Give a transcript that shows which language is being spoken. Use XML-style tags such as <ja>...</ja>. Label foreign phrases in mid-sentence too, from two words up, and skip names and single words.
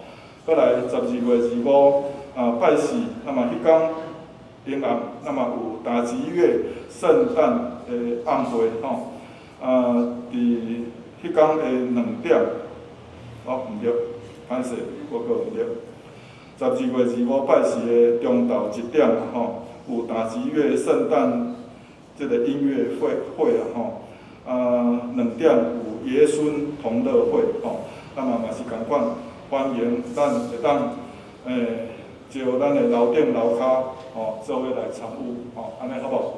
<nan>搁来12月25，拜四，那么迄天平安，那么有大吉月圣诞的晚会，吼。伫迄天的2点，毋对，歹势，我搁毋对。12月25 拜四的中昼1点，吼，有大吉月圣诞这个音乐会啊，吼。2点有爷孙同乐会，吼。那么嘛是共款，欢迎咱会当招咱的楼顶楼骹，吼，做伙来参与，吼，安尼好无？</nan>